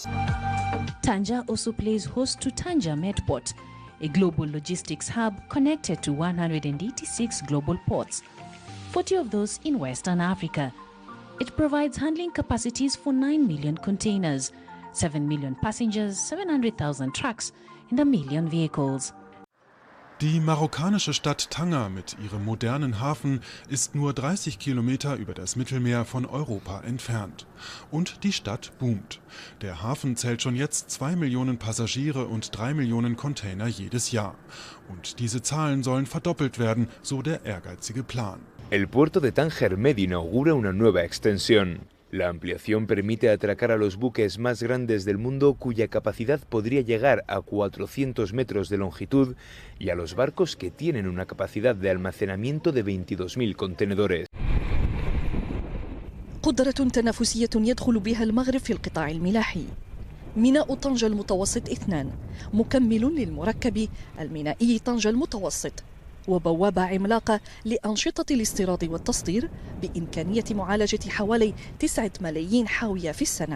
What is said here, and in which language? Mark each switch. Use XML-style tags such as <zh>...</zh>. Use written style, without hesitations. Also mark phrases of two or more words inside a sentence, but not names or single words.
<en>Tanger also plays host to Tanger Medport, a global logistics hub connected to 186 global ports, 40 of those in Western Africa. It provides handling capacities for 9 million containers, 7 million passengers, 700,000 trucks and 1 million vehicles.</en> <de>Die marokkanische Stadt Tanger mit ihrem modernen Hafen ist nur 30 Kilometer über das Mittelmeer von Europa entfernt. Und die Stadt boomt. Der Hafen zählt schon jetzt 2 Millionen Passagiere und 3 Millionen Container jedes Jahr. Und diese Zahlen sollen verdoppelt werden, so der ehrgeizige Plan.</de> <es>El puerto de Tanger Med inaugura una nueva extensión. La ampliación permite atracar a los buques más grandes del mundo cuya capacidad podría llegar a 400 metros de longitud y a los barcos que tienen una capacidad de almacenamiento de 22.000 contenedores.</es> <ar>قدرة تنافسية يدخل بها المغرب في القطاع الملاحي. ميناء طنجة المتوسط 2 مكمل للمركب المينائي طنجة المتوسط، وبوابة عملاقة لأنشطة الاستيراد والتصدير بإمكانية معالجة حوالي 9 ملايين حاوية في السنة.</ar>